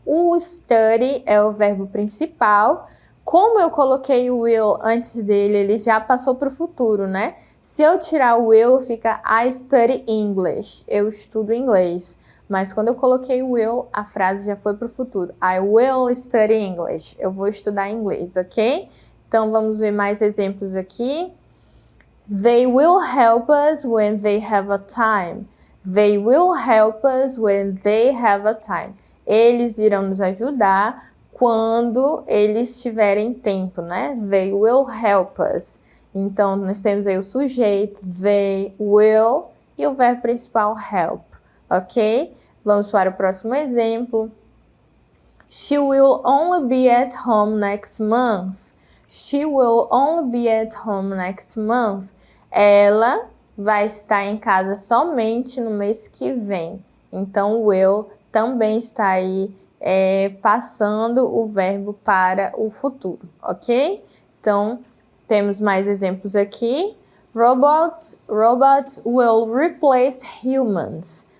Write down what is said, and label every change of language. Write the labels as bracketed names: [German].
[Portuguese] O study é o verbo principal. Como eu coloquei o will antes dele, ele já passou para o futuro, né? Se eu tirar o will, fica [English] I study English. [Portuguese] Eu estudo inglês. Mas quando eu coloquei o will, a frase já foi para o futuro. [English] I will study English. [Portuguese] Eu vou estudar inglês, ok? Então, vamos ver mais exemplos aqui. [English] They will help us when they have a time. They will help us when they have a time. [Portuguese] Eles irão nos ajudar quando eles tiverem tempo, né? [English] They will help us. [Portuguese] Então, nós temos aí o sujeito, they will, e o verbo principal, help, ok? Vamos para o próximo exemplo. [English] She will only be at home next month. She will only be at home next month. [Portuguese] Ela vai estar em casa somente no mês que vem. Então, will também está aí passando o verbo para o futuro, ok? Então, temos mais exemplos aqui. [English] Robots will replace humans.